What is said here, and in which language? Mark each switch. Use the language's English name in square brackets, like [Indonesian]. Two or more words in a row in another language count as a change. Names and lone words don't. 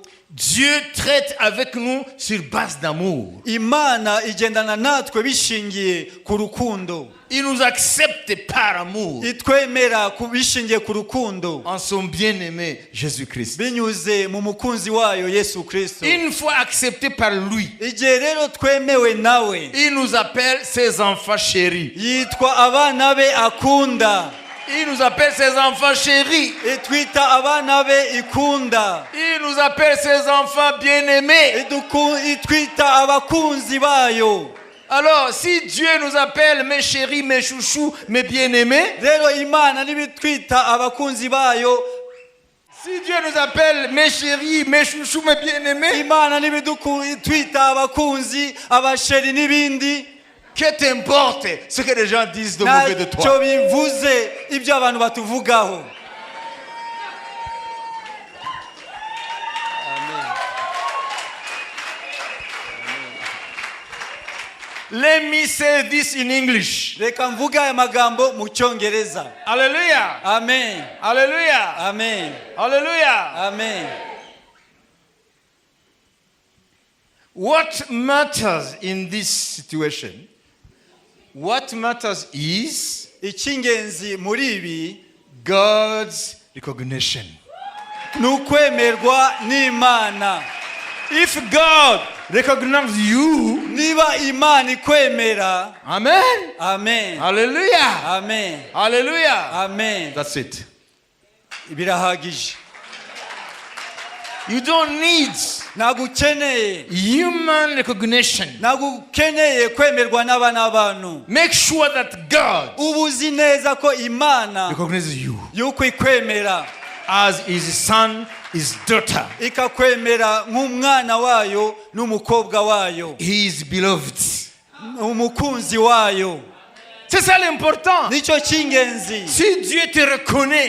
[French] Dieu traite avec nous sur base d'amour. [Kinyarwanda] imana igendana natwe bishingiye ku rukundo, [French] Il nous accepte par amour [Kinyarwanda] itwemera bishingiye ku rukundo [French] en son bien-aimé Jésus-Christ. [Kinyarwanda] binyuze mu mukunzi wayo Yesu Kristo. [French] Une fois accepté par lui, [Kinyarwanda] Igihe rero twemewe nawe, [French] il nous appelle ses enfants chéris. [Kinyarwanda] yitwa abana be akunda, [French] Il nous appelle ses enfants chéris. [Kinyarwanda] itwita abana be ikunda, [French] Il nous appelle ses enfants bien-aimés. [Kinyarwanda] itwita abakunzi bayo. [French] Alors, si Dieu nous appelle mes chéris, mes chouchous, mes bien-aimés, [Kinyarwanda] Rero imana nibitwita abakunzi bayo, [French] si Dieu nous appelle mes chéris, mes chouchous, mes bien-aimés, [Kinyarwanda] imana nibitwita abakunzi, abasheri n'ibindi, [French] que t'importe ce que les gens disent de mauvais de [Kinyarwanda] ntacyo [French] toi. [Kinyarwanda] bivuze ibyo abantu batuvugaho. [English] Let me say this in English. [Kinyarwanda] Reka mvuga aya magambo mu cyongereza. [English] Hallelujah. [Kinyarwanda] Amen, [English] Hallelujah. [Kinyarwanda] amen, [English] Hallelujah. [Kinyarwanda] amen. [English] What matters in this situation? What matters is [Kinyarwanda] Icy'ingenzi muri ibi [English] God's recognition. [Kinyarwanda] ni ukwemerwa n'Imana. [English] If God recognizes you, [Kinyarwanda] Niba Imana ikwemera, amen. amen, [English] Hallelujah. [Kinyarwanda] amen, [English] Hallelujah. [Kinyarwanda] amen, [English] That's it. [Kinyarwanda] birahagije. [English] You don't need [Kinyarwanda] Ntabwo ukeneye, [English] human recognition. [Kinyarwanda] ntabwo ukeneye kwemerwa n'abana b'abantu. [English] Make sure that God [Kinyarwanda] Uba uzi neza ko Imana [English] recognizes you [Kinyarwanda] yuko ikwemera, [English] as his son, his daughter. [Kinyarwanda] ikakwemera nk'umwana wayo n'umukobwa wayo, [English] He is beloved. [Kinyarwanda] umukunzi wayo. [French] C'est ça l'important. [Kinyarwanda] Nicyo cy'ingenzi. [French] Si Dieu te reconnaît,